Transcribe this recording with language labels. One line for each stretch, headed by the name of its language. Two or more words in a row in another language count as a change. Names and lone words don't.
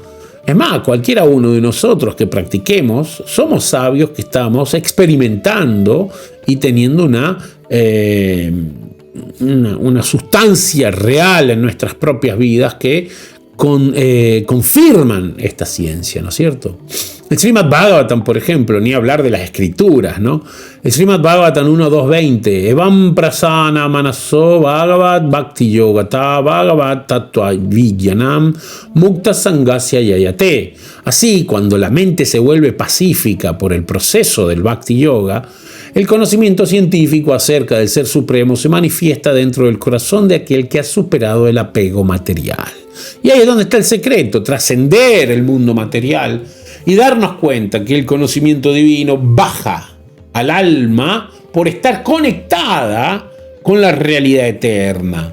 Spanish: Es más, cualquiera uno de nosotros que practiquemos, somos sabios que estamos experimentando y teniendo una sustancia real en nuestras propias vidas que confirman esta ciencia, ¿no es cierto? El Srimad Bhagavatam, por ejemplo, ni hablar de las escrituras, ¿no?
Sanskrit: El Srimad Bhagavatam 1.2.20, Evam prasana manaso bhagavat bhakti yogata bhagavat tattva vijnanam mukta sangasya yayate.
Spanish: Así, cuando la mente se vuelve pacífica por el proceso del Bhakti Yoga, el conocimiento científico acerca del Ser Supremo se manifiesta dentro del corazón de aquel que ha superado el apego material. Y ahí es donde está el secreto, trascender el mundo material y darnos cuenta que el conocimiento divino baja al alma por estar conectada con la realidad eterna.